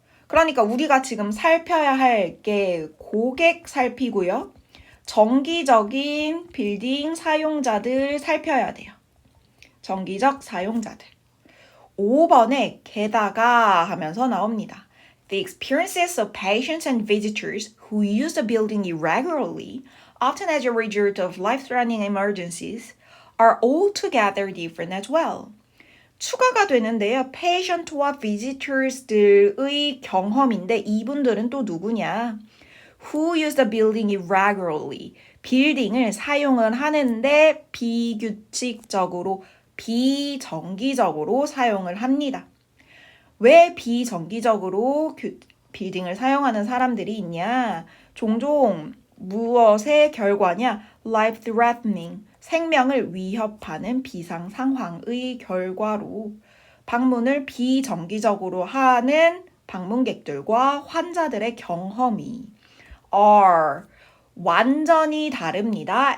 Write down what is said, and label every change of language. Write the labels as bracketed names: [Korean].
[Korean] 그러니까 우리가 지금 살펴야 할 게 고객 살피고요. 정기적인 빌딩 사용자들 살펴야 돼요. 정기적 사용자들. 5번에 게다가 하면서 나옵니다. [English] The experiences of patients and visitors who use the building irregularly, often as a result of life-threatening emergencies, are altogether different as well. [Korean] 추가가 되는데요. patient와 visitors들의 경험인데 이분들은 또 누구냐? [English] Who use the building irregularly. [Korean] 빌딩을 사용을 하는데 비규칙적으로 비정기적으로 사용을 합니다. 왜 비정기적으로 빌딩을 사용하는 사람들이 있냐? 종종 무엇의 결과냐? life-threatening, 생명을 위협하는 비상 상황의 결과로 방문을 비정기적으로 하는 방문객들과 환자들의 경험이 are 완전히 다릅니다.